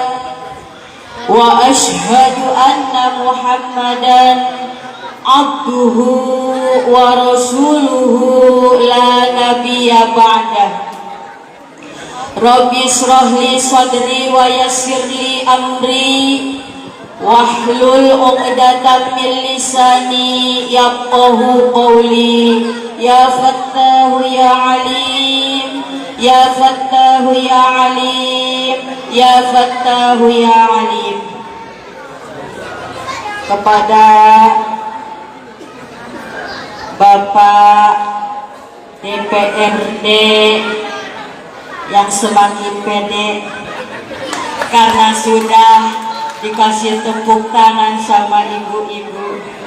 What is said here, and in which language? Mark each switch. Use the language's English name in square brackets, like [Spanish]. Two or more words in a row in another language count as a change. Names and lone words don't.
[Arabic] وأشهد أن محمدا عبده ورسوله لا نبي بعده. رب اشرح لي صدري ويسر لي أمري واحلل عقدة من لساني يفقهوا قولي. يا فتاح يا عليم، يا فتاح يا عليم، يا فتاح يا عليم. [Indonesian] Kepada Bapak DPRD yang semakin pede karena sudah dikasih tepuk tangan sama ibu-ibu.